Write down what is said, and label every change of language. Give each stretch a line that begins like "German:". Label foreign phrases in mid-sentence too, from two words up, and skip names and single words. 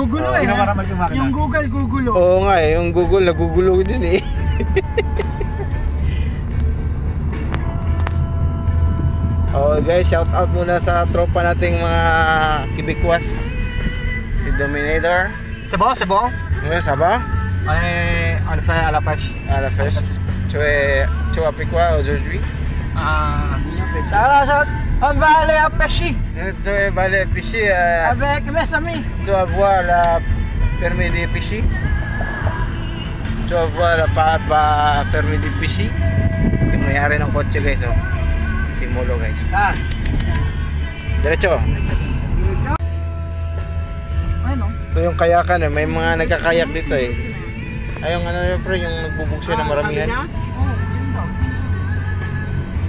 Filipino: Gugulo eh. Ginawa yung makina. Yung Google, gugulo. Oo nga eh, yung Google nagugulo din eh. Oh guys,
English: shout out
Filipino: muna sa tropa nating mga Quebecois. Si Dominator.
French: C'est bon? Ouais, ça va? On le fait à la pêche. À la fête. Tu as pris quoi aujourd'hui? On va aller à pêcher Tu vas aller pêcher. avec mes amis. Tu vas voir la permis de pêcher. Tu vas voir la permis de pêcher.
Filipino: Yung may-ari ng kotse guys oh. Si Molo guys. Ah. Diretso. Ano? Ito yung kayakan eh. May mga nagkakayak dito eh. Ay yung ano yun pre, yung nagbubukse na maramihan. Oh, yun daw.